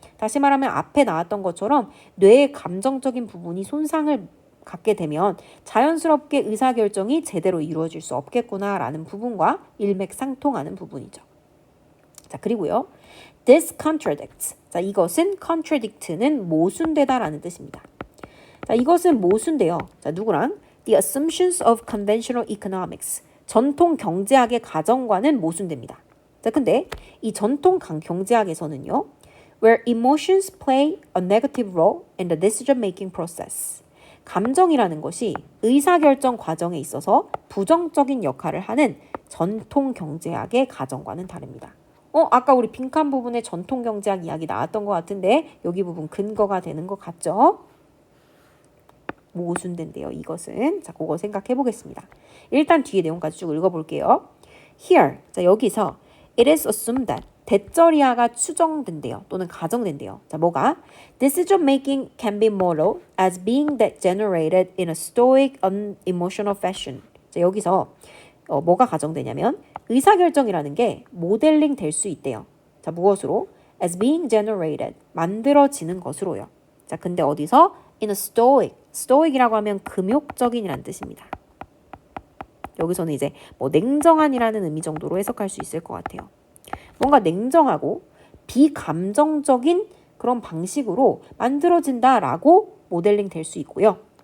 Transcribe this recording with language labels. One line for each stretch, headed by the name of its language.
Korean: 다시 말하면 앞에 나왔던 것처럼 뇌의 감정적인 부분이 손상을 갖게 되면 자연스럽게 의사결정이 제대로 이루어질 수 없겠구나라는 부분과 일맥상통하는 부분이죠. 자, 그리고요.
English: This contradicts.
Korean: 자, 이것은 contradict는 모순되다라는 뜻입니다. 자, 이것은 모순돼요. 자, 누구랑?
English: The assumptions of conventional economics.
Korean: 전통 경제학의 가정과는 모순됩니다. 자, 근데 이 전통 경제학에서는요.
English: Where emotions play a negative role in the decision-making process.
Korean: 감정이라는 것이 의사결정 과정에 있어서 부정적인 역할을 하는 전통 경제학의 가정과는 다릅니다. 아까 우리 빈칸 부분에 전통 경제학 이야기 나왔던 것 같은데 여기 부분 근거가 되는 것 같죠? 모순된대요, 이것은. 자, 그거 생각해 보겠습니다. 일단 뒤에 내용까지 쭉 읽어볼게요.
English: Here,
Korean: 자, 여기서
English: it is assumed that
Korean: 대절이하가 추정된대요. 또는 가정된대요. 자, 뭐가?
English: Decision making can be modeled as being that generated in a stoic, unemotional fashion.
Korean: 자, 여기서 뭐가 가정되냐면 의사결정이라는 게 모델링 될 수 있대요. 자, 무엇으로?
English: As being generated,
Korean: 만들어지는 것으로요. 자, 근데 어디서?
English: In a stoic.
Korean: stoic이라고 하면 금욕적인이라는 뜻입니다. 여기서는 이제 뭐 냉정한이라는 의미 정도로 해석할 수 있을 것 같아요. 뭔가 냉정하고 비감정적인 그런 방식으로 만들어진다라고 모델링 될 수 있고요.